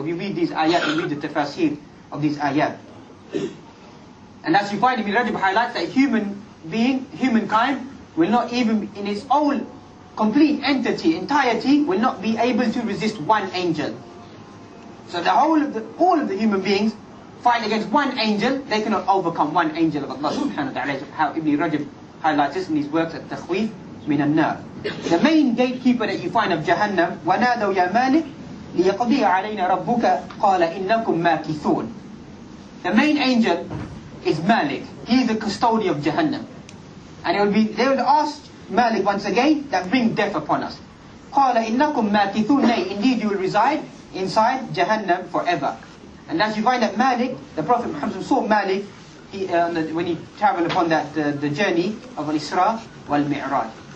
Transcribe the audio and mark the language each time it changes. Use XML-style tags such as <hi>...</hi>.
<en>If you read these ayat, you read the tafsir of these ayat. And as you find, Ibn Rajab highlights that humankind will not even in its own complete entirety, will not be able to resist one angel. So all of the human beings fight against one angel, they cannot overcome one angel of Allah subhanahu wa ta'ala. How Ibn Rajab highlights this in his works at takhweef min an-nar. The main gatekeeper that you find of Jahannam,</en> <ar>وَنَادَوْا يَا مَالِكْ لِيَقْضِيَ عَلَيْنَا رَبُّكَ قَالَ إِنَّكُمْ مَاكِثُونَ.</ar> <en>The main angel is Malik. He is the custodian of Jahannam. And they will ask Malik once again, that bring death upon us.</en> <ar>قَالَ إِنَّكُمْ مَاكِثُونَ.</ar> <en>Nay, indeed you will reside inside Jahannam forever. And as you find that Malik, the Prophet Muhammad saw Malik when he travelled upon that the journey of Al-Isra wal-Mi'raj.</en>